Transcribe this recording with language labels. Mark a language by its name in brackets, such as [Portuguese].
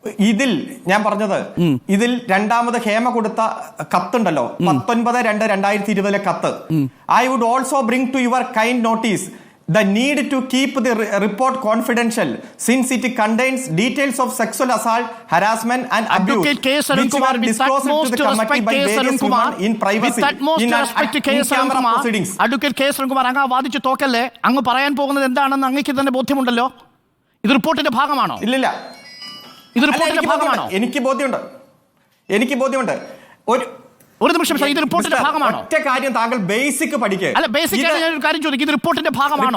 [Malayalam] ഇതിൽ ഞാൻ പറഞ്ഞത്, ഇതിൽ രണ്ടാമത് ഹേമ കൊടുത്ത കത്തുണ്ടല്ലോ, 19/2/2020 കത്ത്. [English] I would also bring to your kind notice the need to keep the report confidential since it contains details of sexual assault, harassment and abuse which were disclosed to the committee by various women in privacy in-camera proceedings. [Malayalam] Advocate K. Arunkumar, അങ്ങ് വാദിച്ചു തോക്കല്ലേ. അങ്ങ് പറയാൻ പോകുന്നത് എന്താണെന്ന് അങ്ങേക്ക് തന്നെ ബോധ്യമുണ്ടല്ലോ. ഇത് റിപ്പോർട്ടിന്റെ ഭാഗമാണോ? ഇല്ലില്ല, ഇത് റിപ്പോർട്ടിന്റെ ഭാഗമാണോ? എനിക്ക് ബോധ്യമുണ്ട്. ഒരു നിമിഷം സാർ, ഇത് റിപ്പോർട്ടിന്റെ ഭാഗമാണോ? ഒറ്റ കാര്യം താങ്കൾ ബേസിക് പഠിക്കുക. അല്ല, ബേസിക് ആയിട്ട് ഞാൻ ഒരു കാര്യം ചോദിക്കും, ഇത് റിപ്പോർട്ടിന്റെ ഭാഗമാണോ?